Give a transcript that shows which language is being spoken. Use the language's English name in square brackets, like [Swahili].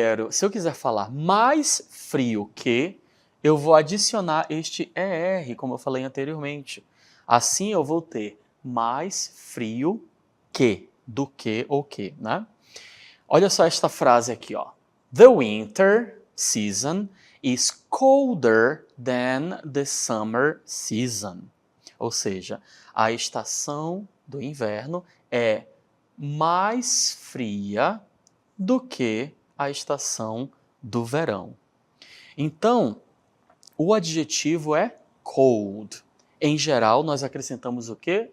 [Portuguese] Se eu quiser falar mais frio que, eu vou adicionar este ER, como eu falei anteriormente. Assim eu vou ter mais frio que, do que ou que, né? Olha só esta frase aqui, ó. [English] The winter season is colder than the summer season. [Portuguese] Ou seja, a estação do inverno é mais fria do que a estação do verão. Então, o adjetivo é cold. Em geral, nós acrescentamos o quê?